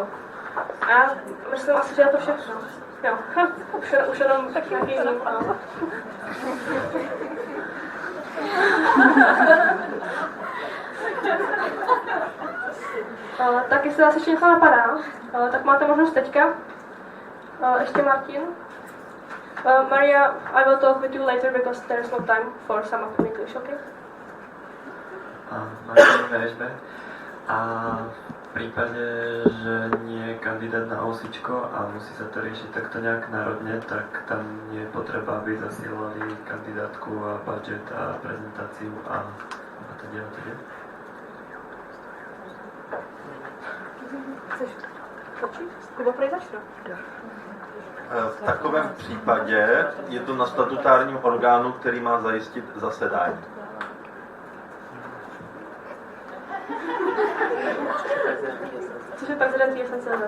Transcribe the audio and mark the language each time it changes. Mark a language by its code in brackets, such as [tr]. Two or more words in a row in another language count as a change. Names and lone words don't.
[cs] A já myslím asi, že je to všechno. Jo, už jenom tak nějaký jiný. Tak jestli vás ještě něco napadá, tak máte možnost teďka. Ještě Martin. [en] Maria, I will talk with you later because there is no time for some of English, okay? [cs] Martin VŠB. [sk] A v prípade, že nie je kandidát na osičko a musí sa to riešiť takto nejak národne, tak tam nie je potreba, aby zasielali kandidátku a budget a prezentáciu a teda. [cs] Chceš začít? Kuba prej začne. V takovém případě je to na statutárním orgánu, který má zajistit zasedání. Což je prezident ESN CZ.